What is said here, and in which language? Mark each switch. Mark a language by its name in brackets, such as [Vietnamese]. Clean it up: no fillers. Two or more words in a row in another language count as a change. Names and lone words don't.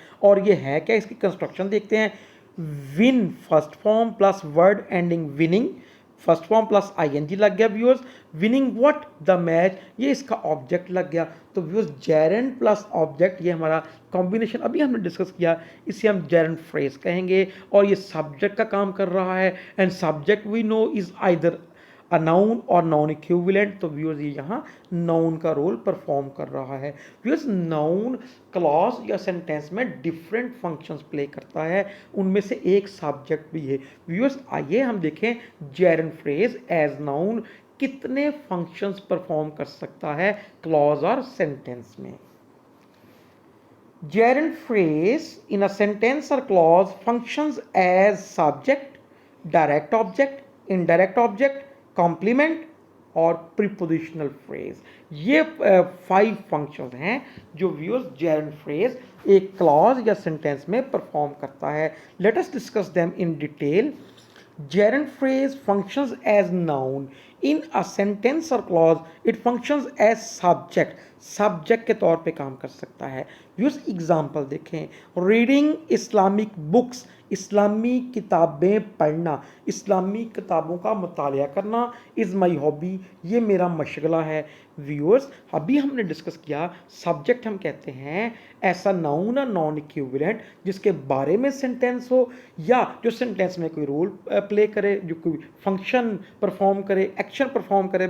[Urdu] اور یہ ہے کیا، اس کی کنسٹرکشن دیکھتے ہیں. [English] win first form plus word ending winning, first form plus ing [Urdu] لگ گیا ویورز. [English] winning what, the match, [Urdu] یہ اس کا آبجیکٹ لگ گیا. तो [English] viewers gerund plus object [Urdu] یہ ہمارا کمبینیشن ابھی ہم نے ڈسکس کیا، اسے ہم [English] gerund phrase [Urdu] کہیں گے. اور یہ سبجیکٹ کا کام کر رہا ہے [English] and subject we know is either a noun or noun equivalent. [Urdu] تو ویورز یہ یہاں ناؤن کا [English] role perform [Urdu] کر رہا ہے. [English] viewers noun clause [Urdu] یا سینٹینس میں [English] different functions play [Urdu] کرتا ہے، ان میں سے ایک سبجیکٹ بھی ہے. ویورز آئیے ہم دیکھیں [English] gerund phrase as noun [Urdu] کتنے [English] functions perform [Urdu] کر سکتا ہے کلاز اور سینٹینس میں. [English] Gerund phrase in a sentence or clause functions as subject, direct object, indirect object, complement और prepositional phrase। [Urdu] یہ 5 فنکشنز ہیں جو ویورز [English] gerund phrase [Urdu] ایک کلاز یا سینٹینس میں پرفارم کرتا ہے. [English] let us discuss them in detail. Gerund phrase functions as noun in a sentence or clause. It functions as subject. [Urdu] سبجیکٹ کے طور پہ کام کر سکتا ہے. [English] viewers example [Urdu] دیکھیں, [English] reading Islamic books, [Urdu] اسلامی کتابیں پڑھنا، اسلامی کتابوں کا مطالعہ کرنا, [English] is my hobby, [Urdu] یہ میرا مشغلہ ہے. ویورز ابھی ہم نے ڈسکس کیا سبجیکٹ ہم کہتے ہیں ایسا ناؤن اور [English] noun equivalent [Urdu] جس کے بارے میں سینٹینس ہو یا جو سینٹینس میں کوئی [English] role play [Urdu] کرے، جو کوئی [English] function perform [Urdu] کرے, [English] action perform [Urdu] کرے.